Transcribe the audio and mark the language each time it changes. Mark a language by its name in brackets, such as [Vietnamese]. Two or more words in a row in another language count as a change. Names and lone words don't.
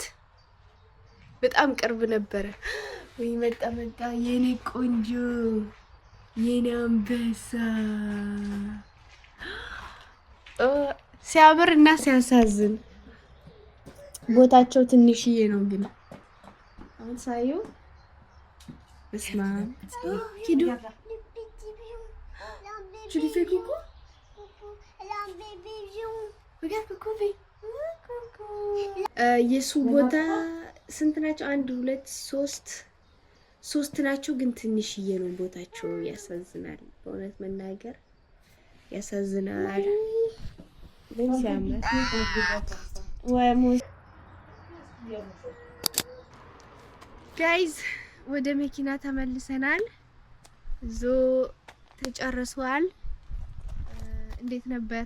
[Amharic] በጣም ቅርብ ነበረ። ወይ መጣ የኔ ቆንጆ፣ የኔ አንበሳ። ሲያምር እና ሲያሳዝን። ቦታቸው ትንሽዬ ነው ግን አሁን ሳየው በስማ ሂዱ። [French] Je lui fais coucou. Regarde coucou. [Amharic] የሱ ቦታ ስንት ናቸው? 1 2 3 ናቸው ግን ትንሽዬ ነው ቦታቸው። ያሳዝናል፣ በእውነት መናገር ያሳዝናል። ግን ሲያምር ጋይዝ ወደ መኪና ተመልሰናል። ዞ ተጨርሷል። እንዴት ነበር?